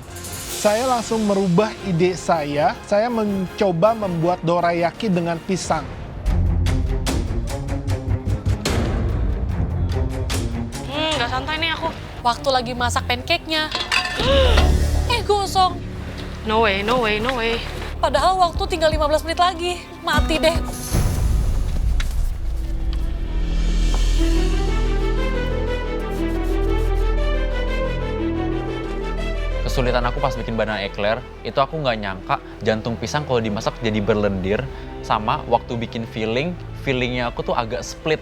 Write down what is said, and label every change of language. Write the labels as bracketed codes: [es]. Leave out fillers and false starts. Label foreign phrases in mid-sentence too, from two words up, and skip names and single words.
[id] Saya langsung merubah ide saya mencoba membuat dorayaki dengan pisang. Nggak santai nih aku. Waktu lagi masak pancake-nya. Gosong. [en] No way, no way, no way. [id] Padahal waktu tinggal 15 menit lagi. Mati deh. Kesulitan aku pas bikin [en] banana eclair, [id] itu aku nggak nyangka jantung pisang kalau dimasak jadi berlendir, sama waktu bikin fillingnya aku tuh agak split.